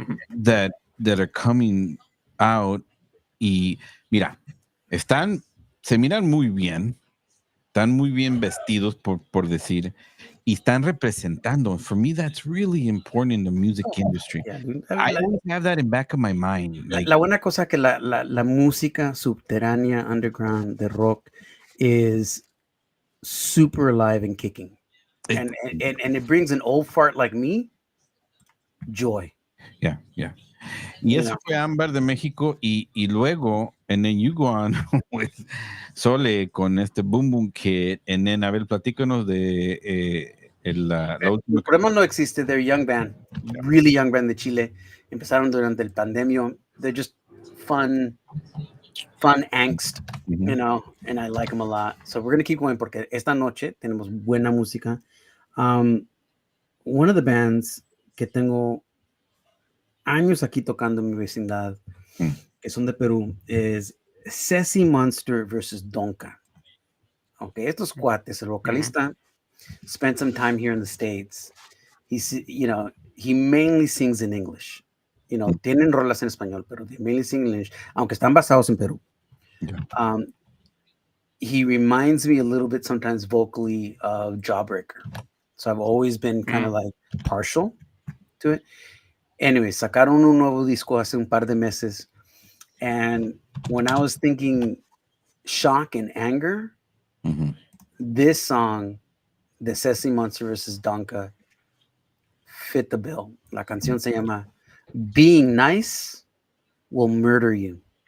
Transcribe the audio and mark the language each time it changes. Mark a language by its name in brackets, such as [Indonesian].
[English] That are coming out [Spanish] y mira, se miran muy bien, están muy bien vestidos por decir, y están representando. [English] For me, that's really important in the music industry. Yeah, dude. I always have that in back of my mind. Like, [Spanish] la buena cosa que la música subterránea, underground, de rock, [English] is super alive and kicking. And it brings an old fart like me joy. Yeah. [Spanish] Y eso fue Ámbar de México y luego, [English] and then you go on with Sole [Spanish] con este Boom Boom Kid, [English] and then, [Spanish] a ver, platícanos de la última. El problema no existe. [English] They're a young band, really young band [Spanish] de Chile. Empezaron durante el pandemia. [English] They're just fun angst, you know, and I like them a lot. So we're going to keep going [Spanish] porque esta noche tenemos buena música. [English] One of the bands [Spanish] que tengo años aquí tocando en mi vecindad, que son de Perú, es Ceci Monster versus Donka. [English] Okay, [Spanish] estos cuates, el vocalista, [English] spent some time here in the States. He mainly sings in English. [Spanish] Tienen rolas en español, pero [English] they mainly sing in English, [Spanish] aunque están basados en Perú. [English] Yeah. He reminds me a little bit sometimes vocally of Jawbreaker. So I've always been kind of like partial to it. [Spanish] Anyway, sacaron un nuevo disco hace un par de meses. [English] And when I was thinking shock and anger, this song, the Ceci Monster versus Donka, fit the bill. [Spanish] La canción se llama Being Nice Will Murder You.